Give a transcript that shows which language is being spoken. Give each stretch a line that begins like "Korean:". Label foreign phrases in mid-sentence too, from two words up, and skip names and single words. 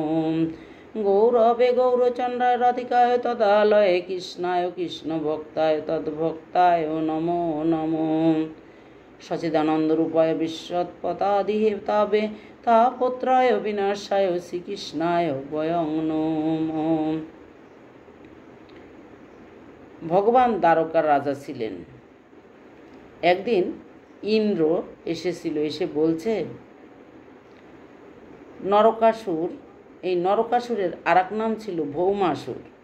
Sanskrit: गौरवे गौरचंद्राय राधिकाय तदालय कृष्णाय कृष्ण भक्ताय तद्भक्ताय नमो नमो। सच्चिदानंद रूपाय विश्वत्पदाधिहेतावे तापत्राय विनाशाय श्रीकृष्णाय वयं नमो।
Bangla: ভগবান দ্বারকার রাজা ছিলেন। একদিন ইন্দ্র এসেছিল, এসে বলছে নরকাসুর, এই নরকাসুরের আরেক নাম ছিল ভৌমাসুর।